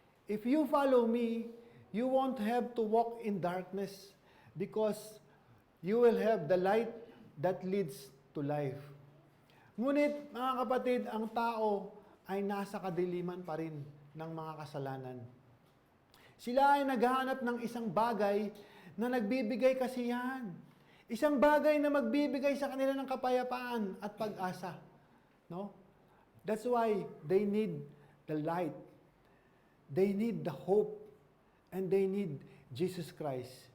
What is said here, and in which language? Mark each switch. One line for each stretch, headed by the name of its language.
English: If you follow me, you won't have to walk in darkness because you will have the light that leads to life.
Filipino: Ngunit, mga kapatid, ang tao ay nasa kadiliman pa rin ng mga kasalanan. Sila ay naghahanap ng isang bagay na nagbibigay kasiyahan. Isang bagay na magbibigay sa kanila ng kapayapaan at pag-asa. No?
English: That's why they need the light. They need the hope. And they need Jesus Christ.